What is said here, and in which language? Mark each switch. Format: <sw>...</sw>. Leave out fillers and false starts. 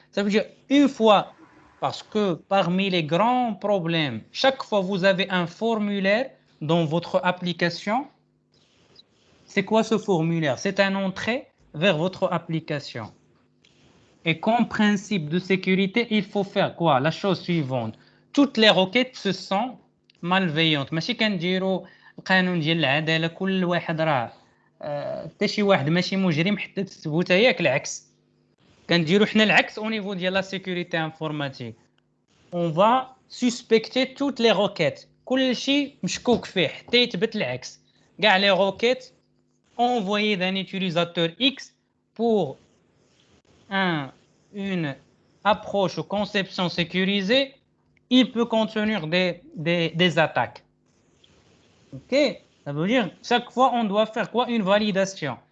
<fr>Ça veut dire une fois, parce que parmi les grands problèmes, chaque fois vous avez un formulaire dans votre application. C'est quoi ce formulaire? C'est un entrée vers votre application. Et comme principe de sécurité, il faut faire quoi? La chose suivante. Toutes les requêtes se sont malveillantes.</fr> <ar>ماشي كنديروا القانون ديال العداله كل واحد راه حتى شي واحد ماشي مجرم حتى تثبت ياك العكس. كنديروا حنا العكس</ar> <fr>au niveau ديال la sécurité informatique. On va suspecter toutes les requêtes.</fr> <ar>كل شيء مشكوك فيه حتى يثبت العكس.</ar> <fr>كاع les requêtes envoyées d'un utilisateur X pour une approche ou conception sécurisée, il peut contenir des attaques. Ok, ça veut dire chaque fois on doit faire quoi? Une validation.</fr>